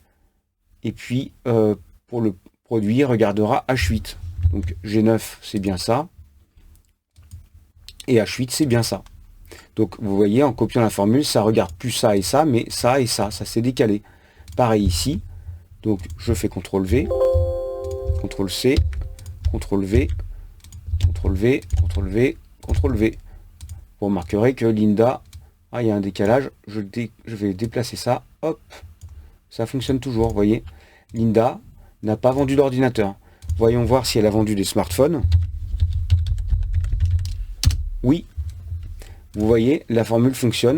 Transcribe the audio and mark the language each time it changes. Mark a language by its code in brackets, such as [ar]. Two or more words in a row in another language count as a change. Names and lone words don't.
[fr] Et puis, pour le produit, il regardera H8. Donc, G9, c'est bien ça. Et H8, c'est bien ça. Donc, vous voyez, en copiant la formule, ça regarde plus ça et ça, mais ça et ça. Ça s'est décalé. Pareil ici. Donc, je fais CTRL-V, CTRL-C, CTRL-V, CTRL-V, CTRL-V, CTRL-V. Vous remarquerez que Linda, il y a un décalage. Je vais déplacer ça. Hop, ça fonctionne toujours. Vous voyez, Linda n'a pas vendu d'ordinateur. Voyons voir si elle a vendu des smartphones. Oui, vous voyez, la formule fonctionne.